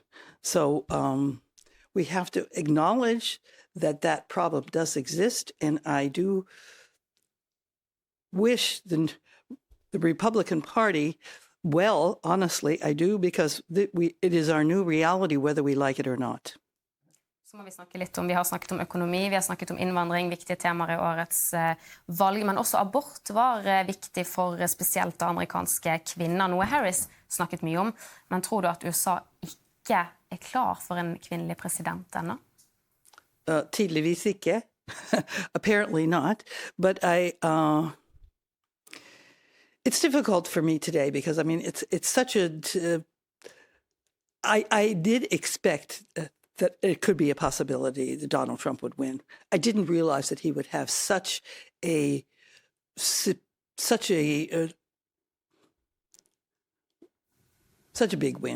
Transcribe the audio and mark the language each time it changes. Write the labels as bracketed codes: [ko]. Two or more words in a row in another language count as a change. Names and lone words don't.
[en] So we have to acknowledge that problem does exist, and I do wish the Republican Party well, honestly, I do, because it is our new reality whether we like it or not. [no] Så må vi snakke litt vi har snakket om økonomi, vi har snakket om innvandring, viktige temaer I årets valg, men også abort var viktig for spesielt amerikanske kvinner, noe Harris snakket mye om. Men tror du at USA ikke klar for en kvinnelig president ennå? Tydeligvis ikke. [en] Apparently not. But it's difficult for me today because, I mean, it's such a... I did expect that it could be a possibility that Donald Trump would win. I didn't realize that he would have such a big win.